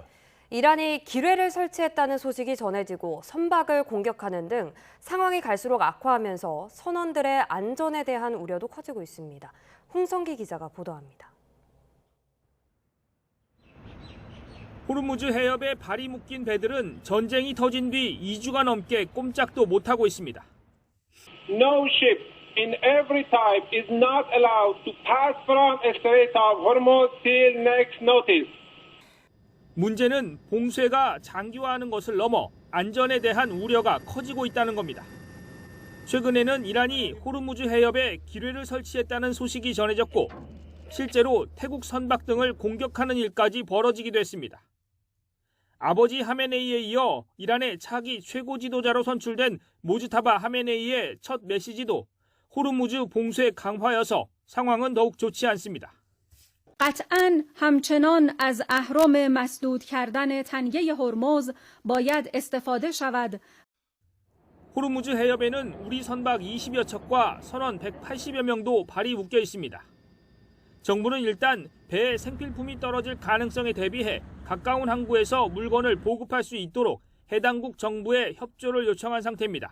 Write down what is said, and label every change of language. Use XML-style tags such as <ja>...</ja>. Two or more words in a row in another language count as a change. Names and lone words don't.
<ko>이란이 기뢰를 설치했다는 소식이 전해지고 선박을 공격하는 등 상황이 갈수록 악화하면서 선원들의 안전에 대한 우려도 커지고 있습니다. 홍성기 기자가 보도합니다. 호르무즈 해협에 발이 묶인 배들은 전쟁이 터진 뒤 2주가 넘게 꼼짝도 못하고 있습니다.</ko> <en>No ship in every type is not allowed to pass from the Strait of Hormuz till next notice.</en> <ko>문제는 봉쇄가 장기화하는 것을 넘어 안전에 대한 우려가 커지고 있다는 겁니다. 최근에는 이란이 호르무즈 해협에 기뢰를 설치했다는 소식이 전해졌고 실제로 태국 선박 등을 공격하는 일까지 벌어지기도 했습니다. 아버지 하메네이에 이어 이란의 차기 최고 지도자로 선출된 모즈타바 하메네이의 첫 메시지도 호르무즈 봉쇄 강화여서 상황은 더욱 좋지 않습니다.</ko> <fa>قطعاً همچنان از اهرم مسدود کردن تنگه هرمز باید استفاده شود.</fa> <ko>호르무즈 해협에는 우리 선박 20여 척과 선원 180여 명도 발이 묶여 있습니다. 정부는 일단 배에 생필품이 떨어질 가능성에 대비해 가까운 항구에서 물건을 보급할 수 있도록 해당국 정부에 협조를 요청한 상태입니다.</ko>